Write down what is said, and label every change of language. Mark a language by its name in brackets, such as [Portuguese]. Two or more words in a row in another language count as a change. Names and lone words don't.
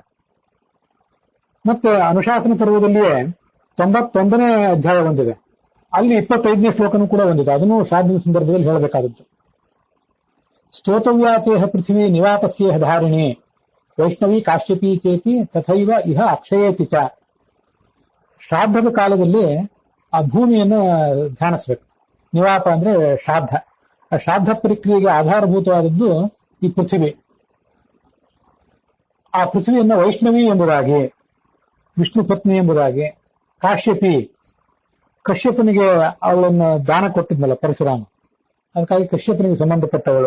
[Kannada] ಮತ್ತೆ ಅನುಶಾಸನ ಪರ್ವದಲ್ಲಿಯೇ 91ನೇ ಅಧ್ಯಾಯ ಒಂದಿದೆ, ಅಲ್ಲಿ 25ನೇ ಶ್ಲೋಕನೂ ಕೂಡ ಒಂದಿದೆ, ಅದನ್ನು ಶ್ರಾದ್ದದ ಸಂದರ್ಭದಲ್ಲಿ ಹೇಳಬೇಕಾದದ್ದು. [Sanskrit] ಸ್ತೋತವ್ಯಾಚೇಹ ಪೃಥ್ವಿ ನಿವಾಪಸ್ಯೇಹ ಧಾರಿಣಿ ವೈಷ್ಣವಿ ಕಾಶ್ಯಪಿ ಚೇತಿ ತಥೈವ ಇಹ ಅಕ್ಷಯೇತಿ ಚ. [Kannada] ಶ್ರಾದ್ದದ ಕಾಲದಲ್ಲಿ ಆ ಭೂಮಿಯನ್ನು ಧ್ಯಾನಿಸ್ಬೇಕು. ನಿವಾಪ ಅಂದ್ರೆ ಶ್ರಾದ್ದ. ಆ ಶ್ರಾದ್ದ ಪ್ರಕ್ರಿಯೆಗೆ ಆಧಾರಭೂತವಾದದ್ದು ಈ ಪೃಥ್ವಿ. ಆ ಪೃಥ್ವಿಯನ್ನು ವೈಷ್ಣವಿ ಎಂಬುದಾಗಿ, ವಿಷ್ಣು ಪತ್ನಿ ಎಂಬುದಾಗಿ, ಕಾಶ್ಯಪಿ, ಕಶ್ಯಪನಿಗೆ ಅವಳನ್ನು ದಾನ ಕೊಟ್ಟಿದ್ನಲ್ಲ ಪರಶುರಾಮ, ಅದಕ್ಕಾಗಿ ಕಶ್ಯಪನಿಗೆ ಸಂಬಂಧಪಟ್ಟವಳು.